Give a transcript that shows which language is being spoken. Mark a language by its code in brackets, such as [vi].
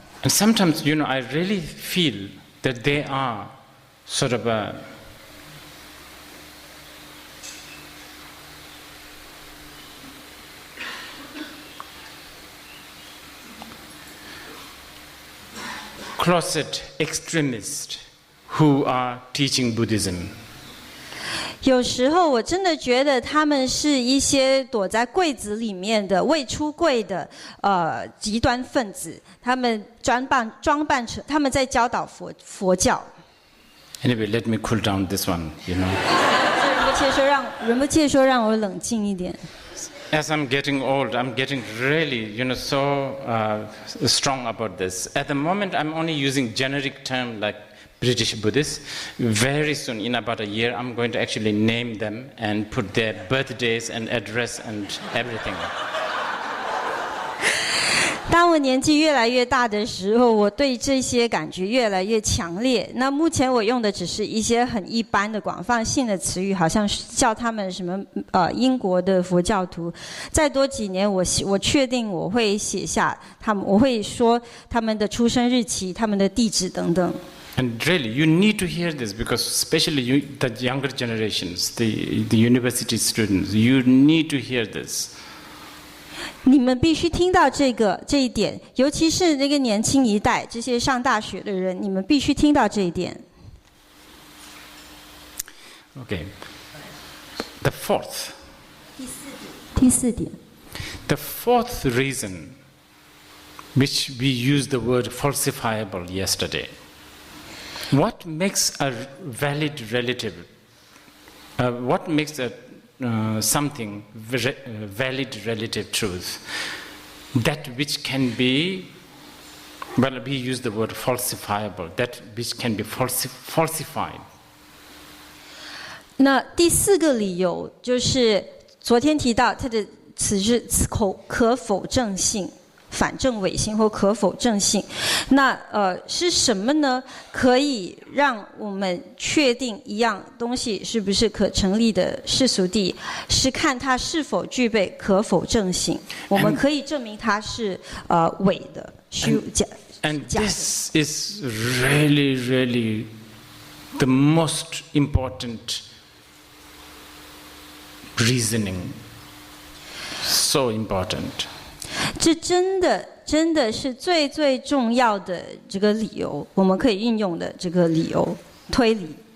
[en] And sometimes, I really feel that they are sort of a closet extremists who are teaching Buddhism. [zh] 有时候我真的觉得他们是一些躲在柜子里面的未出柜的极端分子，他们装扮成他们在教导佛教。 [en] Anyway, let me cool down this one, [zh] 仁波切说让我冷静一点。 [en] As I'm getting old, I'm getting really, so strong about this. At the moment, I'm only using generic term like British Buddhists. Very soon, in about a year, I'm going to actually name them and put their birthdays and address and everything. [zh] 当我年纪越来越大的时候，我对这些感觉越来越强烈。那目前我用的只是一些很一般的广泛性的词语，好像叫他们什么英国的佛教徒。再多几年，我确定我会写下他们，我会说他们的出生日期、他们的地址等等。 [en] And really, you need to hear this because especially the younger generations, the university students, you need to hear this. [zh] 你们必须听到这一点，尤其是那个年轻一代，这些上大学的人，你们必须听到这一点。 [en] Okay. The fourth. [zh] 第四点。 [en] The fourth reason, which we used the word falsifiable yesterday. What makes a valid relative? What makes something valid relative truth? That which can be, well, we use the word falsifiable. That which can be falsified. [zh] 那第4个理由就是昨天提到它的此是可否证性、反证伪性或可否证性。那是什么呢？可以让我们确定一样东西是不是可成立的世俗谛，是看它是否具备可否证性。我们可以证明它是伪的、虚假。 [en] And this is really, really the most important reasoning. So important. [zh] 这真的是最重要的这个理由，我们可以运用的这个理由推理。